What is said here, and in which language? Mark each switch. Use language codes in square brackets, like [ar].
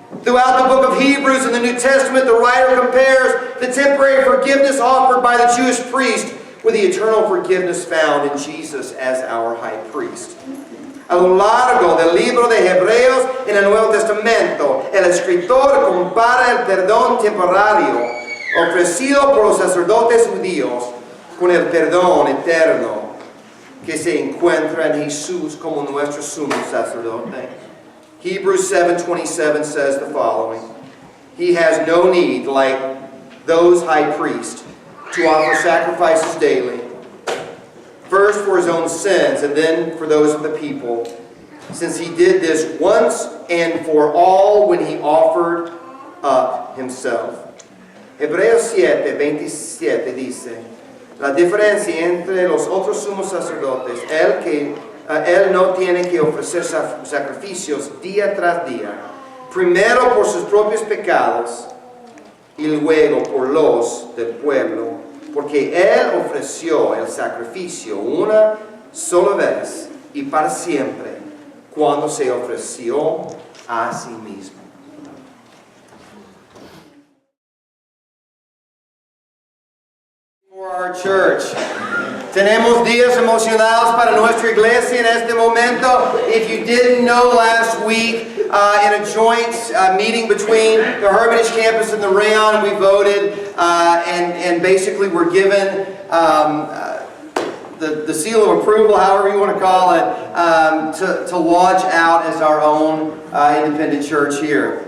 [en] Throughout the book of Hebrews in the New Testament, the writer compares the temporary forgiveness offered by the Jewish priest with the eternal forgiveness found in Jesus as our high priest. [es] A lo largo del libro de Hebreos en el Nuevo Testamento, el escritor compara el perdón temporario ofrecido por los sacerdotes judíos con el perdón eterno que se encuentra en Jesús como nuestro sumo sacerdote. [en] Hebrews 7:27 says the following: He has no need, like those high priests, to offer sacrifices daily, first for his own sins and then for those of the people, since he did this once and for all when he offered up himself. [es] Hebreos 7:27 dice: La diferencia entre los otros sumos sacerdotes, él no tiene que ofrecer sacrificios día tras día, primero por sus propios pecados y luego por los del pueblo, porque él ofreció el sacrificio una sola vez y para siempre cuando se ofreció a sí mismo. [en] For our church, [es] tenemos días emocionados para nuestra iglesia en este momento. [en] If you didn't know, last week in a joint meeting between the Hermitage campus and the Rayon, we voted and basically were given the seal of approval, however you want to call it, to launch out as our own independent church here.